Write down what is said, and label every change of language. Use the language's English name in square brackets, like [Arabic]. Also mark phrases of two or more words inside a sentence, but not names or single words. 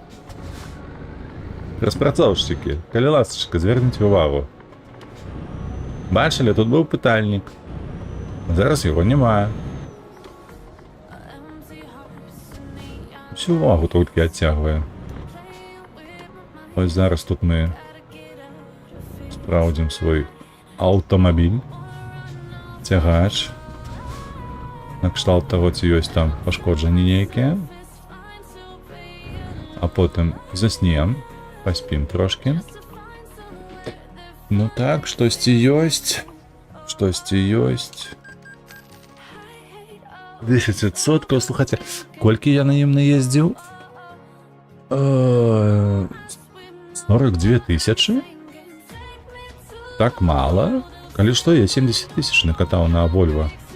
[Ukrainian] Розпрацовщики, [Belarusian] калі ласочка, [Ukrainian] зверніть увагу. Бачили, тут був питальник. Зараз його немає. Всю увагу тільки відтягує. Ось зараз тут ми справдимо свій автомобіль. Тягач. На кшталт того, ці ось там пошкоджені ніякі. А потім заснем, поспім трошки. Ну так, [Belarusian] штось ёсць. Штось ёсць. 10%, слухайте, колькі я на ім наездзіў? 42 тысячи? Так мало? Калі што, я 70 тысяч накатаў на Volvo.